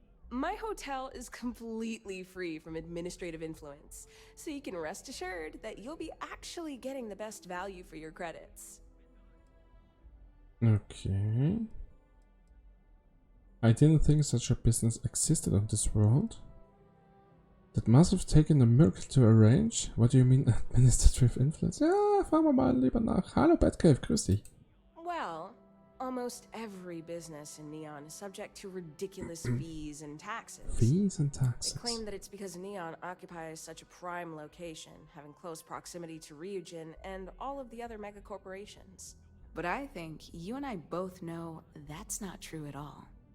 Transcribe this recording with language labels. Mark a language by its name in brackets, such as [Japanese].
[English] My hotel is completely free from administrative influence, so you can rest assured that you'll be actually getting the best value for your credits. Okay. I didn't think such a business existed on this world. That must have taken a miracle to arrange. What do you mean administrative influence? [German] Ja, fragen wir mal lieber nach. Hallo Batcave, grüß dich. [English] Well, almost every business in Neon is subject to ridiculous fees and taxes. Fees and taxes. They claim that it's because Neon occupies such a prime location, having close proximity to Ryujin and all of the other megacorporations. But I think you and I both know that's not true at all.